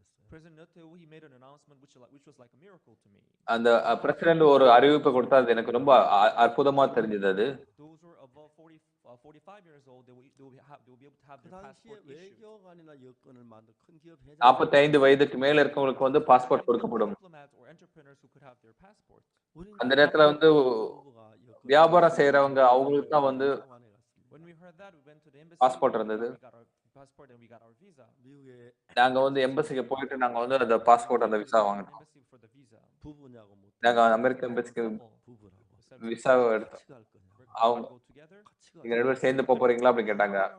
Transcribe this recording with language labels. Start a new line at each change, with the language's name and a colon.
English: President Netanyahu, he made an announcement which was like a miracle to me.
Tamil: அந்த president ஒரு அறிவிப்பு கொடுத்தா அது எனக்கு ரொம்ப அற்புதமா தெரிஞ்சது. அது
English: Those who are above 45 years old, they will be able to have their passport issued.
Tamil: 45 வயதுக்கு மேல இருக்கவங்களுக்கு வந்து பாஸ்போர்ட் கொடுக்கப்படும்.
English: Diplomats or entrepreneurs who could have their passports.
Tamil: அந்த நேரத்துல வந்து வியாபாரம் செய்யறவங்க அவங்களுக்கு தான் வந்து
English: When we heard that, we went to the embassy.
Tamil: Passport இருந்தது.
English: We got our passport and we got our visa.
Tamil: நாங்க வந்து எம்பசிக்கு போயிட்டு நாங்க வந்து அந்த பாஸ்போர்ட் அந்த விசா வாங்கினோம்.
English: Embassy for the visa.
Tamil: நாங்க அமெரிக்க எம்பசிக்கு விசா எடுத்தோம். அவங்க
English: Go together.
Tamil: நீங்க 2 பேரும் சேர்ந்து போறீங்களா அப்படின்னு கேட்டாங்க.